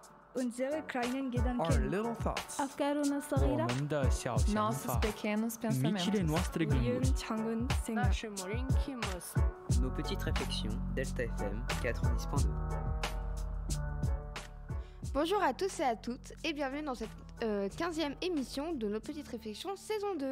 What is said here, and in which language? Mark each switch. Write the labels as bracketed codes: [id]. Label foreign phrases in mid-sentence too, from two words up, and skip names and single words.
[de] unsere kleinen [en] Our [de] Gedanken, [en] little thoughts. [ar] أفكارنا [zh] 我 [ar] الصغيرة. [zh] 们的小想 [pt] Nossos [zh] 法。 [pt] pequenos pensamentos. [ro] Amici nostri gânduri. [ko] 우리의 작은 생각. [ru] Наши маленькие мысли. [fr] Nos petites réflexions, Delta FM 90.2. Bonjour à tous et à toutes et bienvenue dans cette 15e émission de nos petites réflexions saison 2.